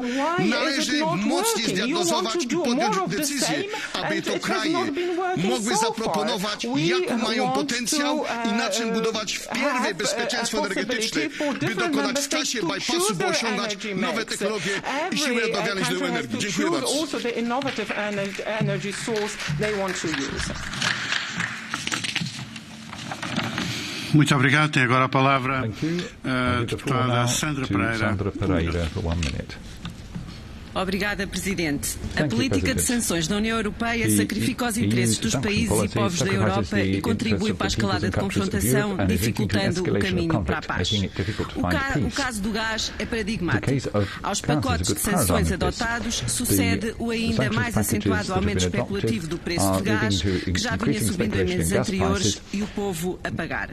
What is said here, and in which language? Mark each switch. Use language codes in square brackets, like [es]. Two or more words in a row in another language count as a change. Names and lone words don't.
[pl] Należy mocniej zdiagnozować i podjąć decyzję, aby to kraje mogły zaproponować, jaki mają potencjał i na czym budować wpierw bezpieczeństwo energetyczne, by dokonać w czasie bypassu, by osiągać nowe technologie i siły odnawialnych źródeł energii. Dziękuję bardzo. [pt] Muito obrigado. E agora a palavra deputada Sandra Pereira. [en] For 1 minute. [pt] Obrigada, Presidente. A política de sanções da União Europeia sacrifica os interesses dos países e povos da Europa e contribui para a escalada de confrontação, dificultando o caminho para a paz. O caso do gás é paradigmático. Aos pacotes de sanções adotados sucede o ainda mais acentuado aumento especulativo do preço do gás, que já vinha subindo em meses anteriores, e o povo a pagar.